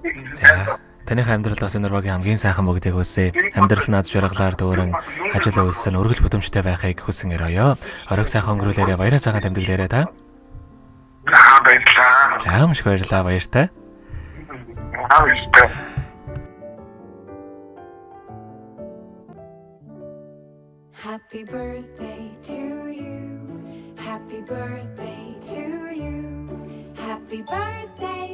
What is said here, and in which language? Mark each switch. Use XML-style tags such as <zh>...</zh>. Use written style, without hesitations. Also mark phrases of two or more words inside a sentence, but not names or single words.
<mn>За Таныхаа амьдралд бас энэ урвагийн хамгийн сайхан бүгдийг хүсье. Амьдрал над жаргалаар дүүрэн ажил үйлсэн өргөл бүтэмжтэй байхыг хүсэн өрөөё. Оройг сайхан өнгөрүүлээрэ, баяраа сайхан тэмдэглээрэ та. Баярлалаа. За маш их баярлалаа, баяртай. Баярлалаа.</mn> <en>Happy birthday to you. Happy birthday to you. Happy birthday.</en>